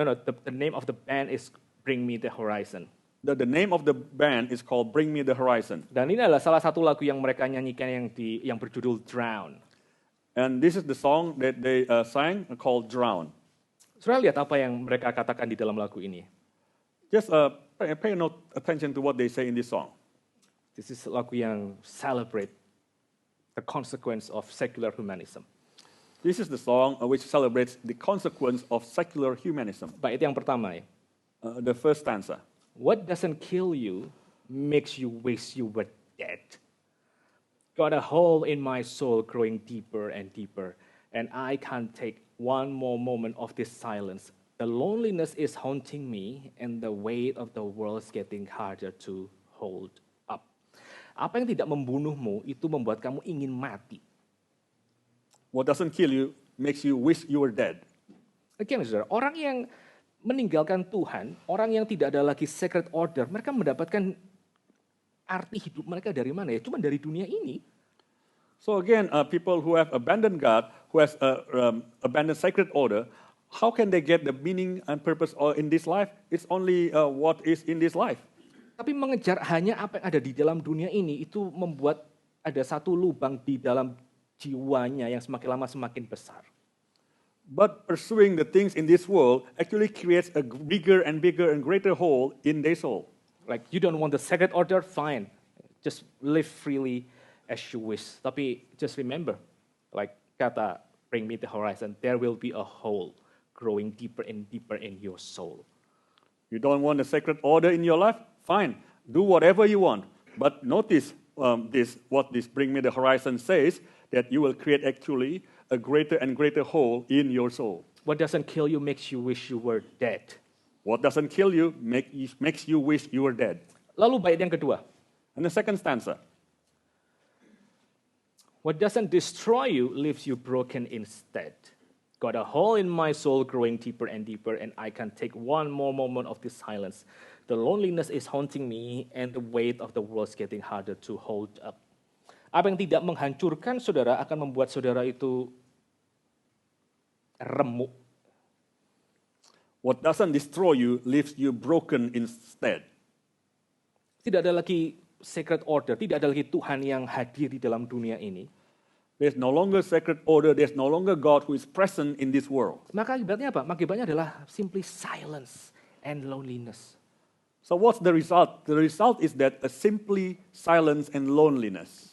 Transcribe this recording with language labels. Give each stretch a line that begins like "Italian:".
English: No, the name of the band is Bring Me the Horizon. The name of the band is called Bring Me the Horizon.
Indonesian: Dan ini adalah salah satu lagu yang mereka nyanyikan yang berjudul Drown.
English: And this is the song that they sang called Drown.
Indonesian: Saudara lihat apa yang mereka katakan di dalam lagu ini.
English: Just pay attention to what they say in this song. This is
Indonesian: lagu yang
English: celebrate the consequence of secular humanism. This is the song which celebrates the consequence of secular humanism.
Indonesian: Baik, itu yang pertama ya.
English: The first stanza. What doesn't kill you makes you wish you were dead. Got a hole in my soul growing deeper and deeper, and I can't take one more moment of this silence. The loneliness is haunting me, and the weight of the world's getting harder to hold up.
Indonesian: Apa yang tidak membunuhmu itu membuat kamu ingin mati.
English: What doesn't kill you makes you wish you were dead.
Indonesian: Again, saudara, orang yang meninggalkan Tuhan, orang yang tidak ada lagi
English: sacred order,
Indonesian: mereka mendapatkan arti hidup mereka dari mana ya? Cuma dari dunia ini.
English: So again, people who have abandoned God, who has abandoned sacred order, how can they get the meaning and purpose in this life? It's only what is in this life.
Indonesian: Tapi mengejar hanya apa yang ada di dalam dunia ini, itu membuat ada satu lubang di dalam jiwanya yang semakin lama semakin besar.
English: But pursuing the things in this world actually creates a bigger and greater hole in their soul. Like you don't want the sacred order, fine. Just live freely as you wish. Tapi just remember, like kata Bring Me the Horizon, there will be a hole growing deeper and deeper in your soul. You don't want the sacred order in your life? Fine, do whatever you want. But notice what this Bring Me the Horizon says, that you will create actually a greater and greater hole in your soul. What doesn't kill you makes you wish you were dead. What doesn't kill you makes you wish you were dead.
Indonesian: Lalu bait yang kedua.
English: And the second stanza. What doesn't destroy you leaves you broken instead. Got a hole in my soul growing deeper and deeper, and I can't take one more moment of this silence. The loneliness is haunting me, and the weight of the world's getting harder to hold up.
Indonesian: Apa yang tidak menghancurkan saudara akan membuat saudara itu remuk.
English: What doesn't destroy you leaves you broken instead.
Indonesian: Tidak ada lagi
English: sacred order,
Indonesian: tidak ada lagi Tuhan yang hadir di dalam dunia ini.
English: There's no longer sacred order, there's no longer God who is present in this world.
Indonesian: Maka akibatnya apa? Akibatnya adalah
English: simply silence and loneliness. So what's the result? The result is that a simply silence and loneliness.